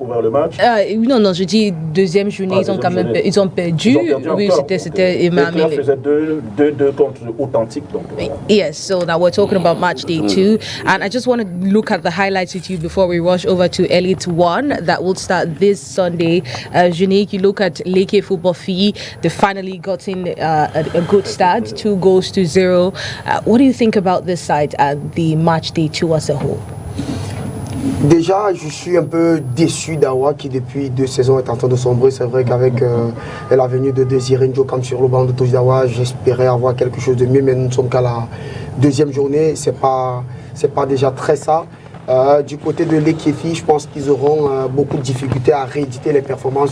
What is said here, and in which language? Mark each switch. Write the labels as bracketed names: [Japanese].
[French] Non, je dis deuxième journée, ils ont quand même ils ont perdu. Oui, c'était Éclair faisait 2-2 contre Authentique. [English] Yes, so now we're talking about match day 2, and I just want to look at the highlights with you before we rush over to Elite 1 that will start this Sunday. Unique, you look at Leke Football Fee, they finally got in a good start, 2-0. What do you think about this side and the match day 2 as a whole? [French] Déjà, je suis un peu déçu d'Awa qui depuis 2 saisons est en train de sombrer. C'est vrai qu'avec la venue de Désiré Njokam sur le banc de Touche d'Awa, j'espérais avoir quelque chose de mieux, mais nous ne sommes qu'à la 2e journée. C'est pas déjà très ça. Du côté de l'Ekefi, je pense qu'ils auront beaucoup de difficultés à rééditer les performances.